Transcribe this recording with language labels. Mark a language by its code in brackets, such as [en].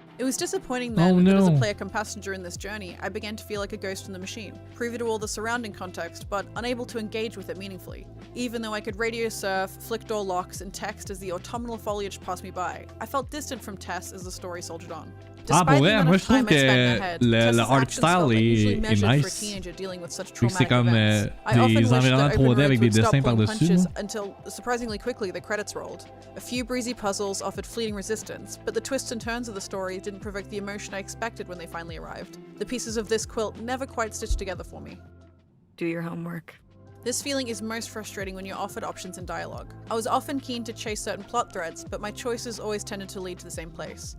[en] It was disappointing then that as a player come passenger in this journey, I began to feel like a ghost in the machine, privy to all the surrounding context, but unable to engage with it meaningfully. Even though I could radio surf, flick door locks, and text as the autumnal foliage passed me by, I felt distant from Tess as the story soldiered on. [fr] Ah, pour vrai, moi je trouve que le art style est nice. C'est comme des environnements 3D avec des dessins par-dessus. [en] Until surprisingly quickly the credits rolled. A few breezy puzzles offered fleeting resistance, but the twists and turns of the story didn't provoke the emotion I expected when they finally arrived. The pieces of this quilt never quite stitched together for me. Do your homework. This feeling is most frustrating when you're offered options in dialogue. I was often keen to chase certain plot threads, but my choices always tended to lead to the same place.